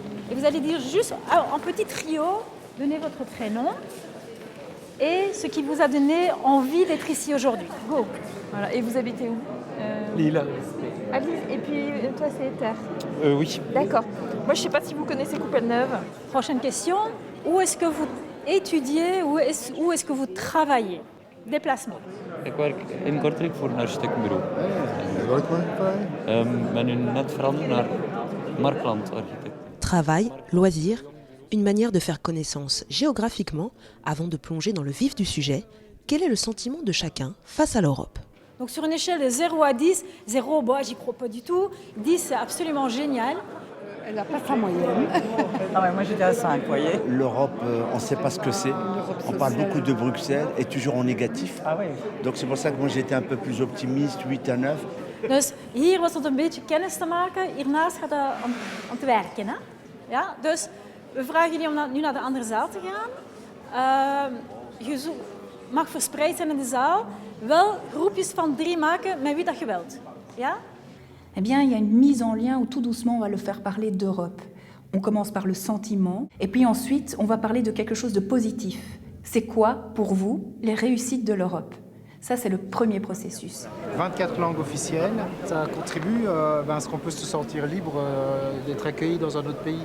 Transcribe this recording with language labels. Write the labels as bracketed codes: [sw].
[fr] Et vous allez dire juste en petit trio, donnez votre prénom et ce qui vous a donné envie d'être ici aujourd'hui. [en] Go. [fr] Voilà. Et vous habitez où Lille. À Lille. Et puis toi c'est Terre. Oui. D'accord. Moi je ne sais pas si vous connaissez Coupelle-Neuve. Prochaine question. Où est-ce que vous étudiez, où est-ce que vous travaillez? Déplacement. [nl] Ik werk in Kortrijk voor een architectenbureau. Ben nu net veranderd naar Markland Architect. [fr] Travail, loisirs, une manière de faire connaissance géographiquement avant de plonger dans le vif du sujet. Quel est le sentiment de chacun face à l'Europe ? Donc sur une échelle de 0 à 10, 0, bon, j'y crois pas du tout, 10 c'est absolument génial. Elle n'a pas sa moyenne. Ah ouais, moi j'étais à 5, vous voyez. L'Europe, on ne sait pas ce que c'est. On parle beaucoup de Bruxelles et toujours en négatif. Ah ouais. Donc c'est pour ça que moi j'étais un peu plus optimiste, 8 à 9. [nl] Dus hier was het een beetje kennis te maken. Hiernaast gaat het om te werken. Hè? Ja? Dus we vragen jullie om nu naar de andere zaal te gaan. Je mag verspreid zijn in de zaal. Wel groepjes van 3 maken met wie dat je wilt. Ja? [fr] Eh bien, il y a une mise en lien où tout doucement on va le faire parler d'Europe. On commence par le sentiment et puis ensuite on va parler de quelque chose de positif. C'est quoi pour vous les réussites de l'Europe ? Ça c'est le premier processus. 24 langues officielles, ça contribue à ce qu'on peut se sentir libre d'être accueilli dans un autre pays.